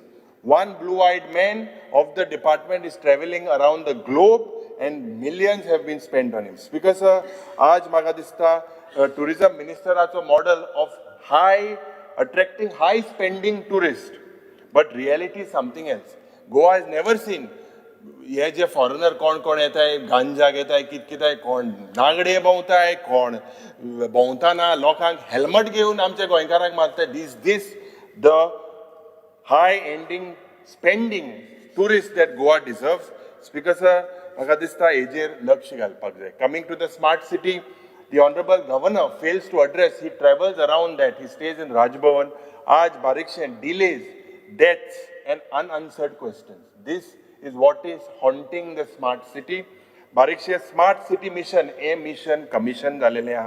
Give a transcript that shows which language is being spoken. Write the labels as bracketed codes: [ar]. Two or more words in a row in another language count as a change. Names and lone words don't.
[en] One blue-eyed man of the department is traveling around the globe and millions have been spent on him. Because [kok] aaj maga dista [en] tourism minister also model of attracting high spending tourists. But reality is something else. Goa has never seen [kok] ये जे फॉरेनर कोण कोण येता है गांजा घेता है कित कित है कोण नागडे भोंवता है कोण भोंवताना लोकांक हेल्मेट घेवन आमच्या गोंयकारांक मारता [en] this the high ending spending tourists that Goa deserves. [kok] Because म्हाका दिसता हेजेर लक्ष घालपाक जाय. [en] Coming to the smart city, the honorable governor fails to address. He travels around that. He stays in Raj Bhavan. Aaj Barikshan delays, deaths and unanswered questions. This is what is haunting the smart city. Bariksha Smart City Mission, a mission commission [kok] झालेले आहा.